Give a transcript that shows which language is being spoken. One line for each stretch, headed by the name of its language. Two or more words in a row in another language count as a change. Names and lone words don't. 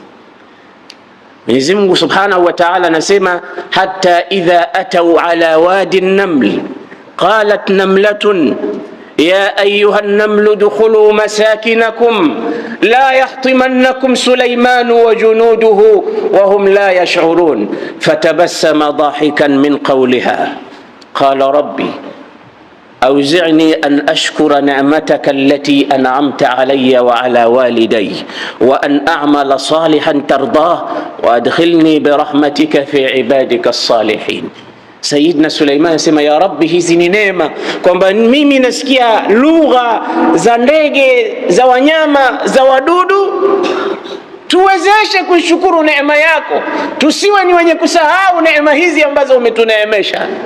Swahili: Mwenyezi Mungu
Arabic: سبحانه وتعالى anasema حتى إذا أتوا على واد النمل قالت نملة يا أيها النمل ادخلوا مساكنكم لا يحطمنكم سليمان وجنوده وهم لا يشعرون فتبسم ضاحكا من قولها قال رب أوزعني أن أشكر نعمتك التي أنعمت علي وعلى والدي وأن أعمل صالحا ترضاه وأدخلني برحمتك في عبادك الصالحين.
Swahili: Sayyidina Suleiman sema
Arabic: يا رب,
Swahili: hizi ni neema, kwamba mimi nasikia lugha za ndege, za wanyama, za wadudu. Tuwezeshe kushukuru neema yako, tusiwe ni wenye kusahau neema hizi ambazo umetuneemesha.